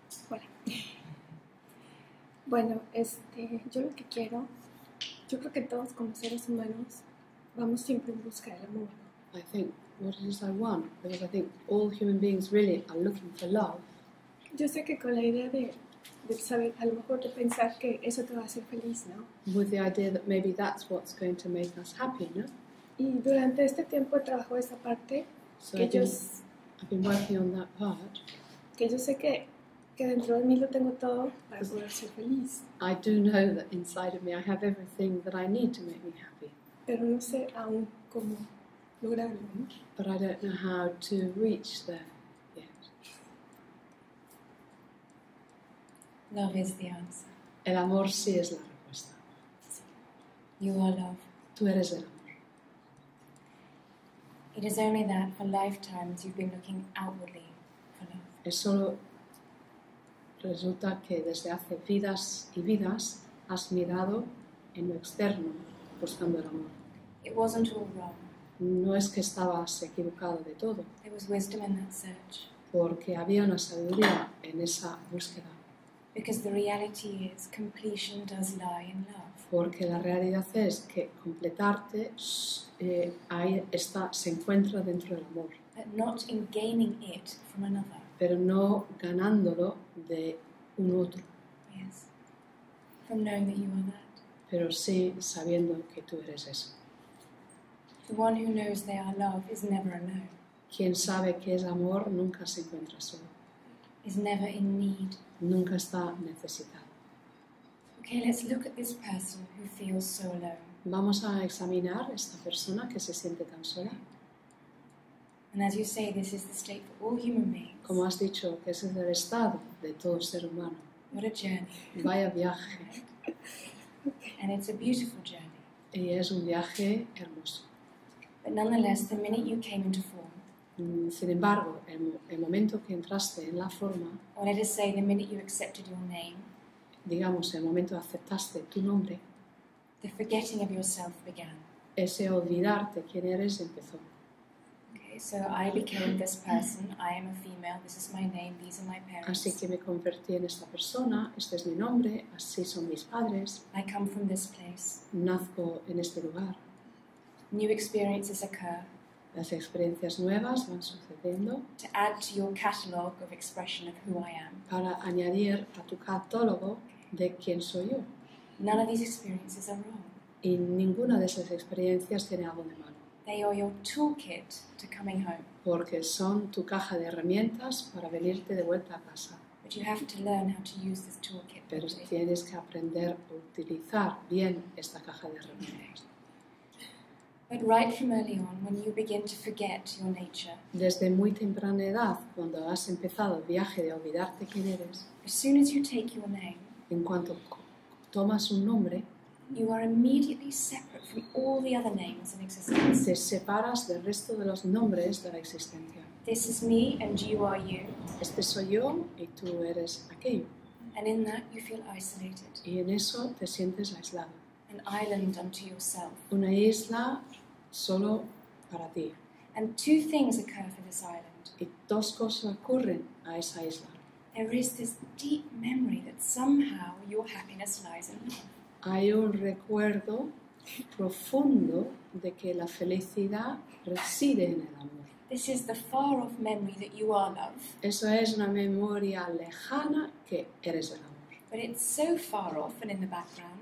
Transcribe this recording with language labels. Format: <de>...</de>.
<es>Hola. Bueno, yo lo que quiero, yo creo que todos como seres humanos vamos siempre en busca del amor, ¿no?</es> <en>I think what it is I want, because I think all human beings really are looking for love.</en> <es>Yo sé que con la idea de saber, a lo mejor de pensar que eso te va a hacer feliz, ¿no?</es> <en>With the idea that maybe that's what's going to make us happy, no?</en> <es>Y durante este tiempo trabajo esa parte</es> <en>So</en> <es>que</es> <en>I've been working on that part.</en> <es>que yo sé que dentro de mí lo tengo todo para poder ser feliz,</es> <en>I do know that inside of me I have everything that I need to make me happy,</en> <es>pero no sé aún cómo lograrlo, ¿no?</es> <en>but I don't know how to reach there yet. Love is the answer.</en> <es>El amor sí es la respuesta.</es> <en>You are love.</en> <es>Tú eres el amor.</es> <en>It is only that for lifetimes you've been looking outwardly for love.</en> <es>Es solo resulta que desde hace vidas y vidas has mirado en lo externo buscando el amor.</es> <en>It wasn't all wrong.</en> <es>No es que estabas equivocado de todo,</es> <en>There was wisdom in that search.</en> <es>porque había una sabiduría en esa búsqueda.</es> <en>Because the reality is completion does lie in love.</en> <es>Porque la realidad es que completarte ahí está, se encuentra dentro del amor,</es> <en>But not in gaining it from another.</en> <es>pero no ganándolo de un otro,</es> <en>Yes. From knowing that you are that.</en> <es>pero sí sabiendo que tú eres eso.</es> <en>The one who knows they are love is never alone,</en> <es>Quien sabe que es amor nunca se encuentra solo,</es> <en>is never in need.</en> <es>nunca está necesitado.</es> <en>Okay, let's look at this person who feels so alone.</en> <es>Vamos a examinar esta persona que se siente tan sola.</es> <en>And as you say, this is the state for all human beings.</en> <es>Como has dicho, que ese es el estado de todo ser humano.</es> <en>What a journey.</en> <es>Vaya viaje.</es> <en>And it's a beautiful journey.</en> <es>Y es un viaje hermoso.</es> <en>But nonetheless, the minute you came into form,</en> <es>Sin embargo, el momento que entraste en la forma,</es> <en>or let us say the minute you accepted your name,</en> <es>digamos, el momento que aceptaste tu nombre,</es> <en>the forgetting of yourself began.</en> <es>ese olvidarte quién eres empezó.</es> <en>Okay, so I became this person. I am a female. This is my name. These are my parents.</en> <es>Así que me convertí en esta persona, este es mi nombre, así son mis padres,</es> <en>I come from this place.</en> <es>nazco en este lugar.</es> <en>New experiences occur</en> <es>Las experiencias nuevas van sucediendo</es> <en>to add to your catalogue of expression of who I am.</en> <es>para añadir a tu catálogo de quién soy yo.</es> <en>None of these experiences are wrong.</en> <es>Y ninguna de esas experiencias tiene algo de malo,</es> <en>They are your toolkit to coming home.</en> <es>porque son tu caja de herramientas para venirte de vuelta a casa.</es> <en>But you have to learn how to use this toolkit</en> <es>Pero</es> <en>properly.</en> <es>tienes que aprender a utilizar bien esta caja de herramientas.</es> <en>But right from early on, when you begin to forget your nature,</en> <es>Desde muy temprana edad, cuando has empezado el viaje de olvidarte quién eres,</es> <en>as soon as you take your name,</en> <es>en cuanto tomas un nombre,</es> <en>you are immediately separate from all the other names in existence.</en> <es>te separas del resto de los nombres de la existencia.</es> <en>This is me and you are you.</en> <es>Este soy yo y tú eres aquello.</es> <en>And in that you feel isolated,</en> <es>Y en eso te sientes aislado.</es> <en>an island unto yourself.</en> <es>Una isla solo para ti.</es> <en>And two things occur for this island.</en> <es>Y dos cosas ocurren a esa isla.</es> <en>There is this deep memory that somehow your happiness lies in love.</en> <es>Hay un recuerdo profundo de que la felicidad reside en el amor.</es> <en>This is the far-off memory that you are love,</en> <es>Eso es una memoria lejana que eres el amor.</es> <en>but it's so far off and in the background</en>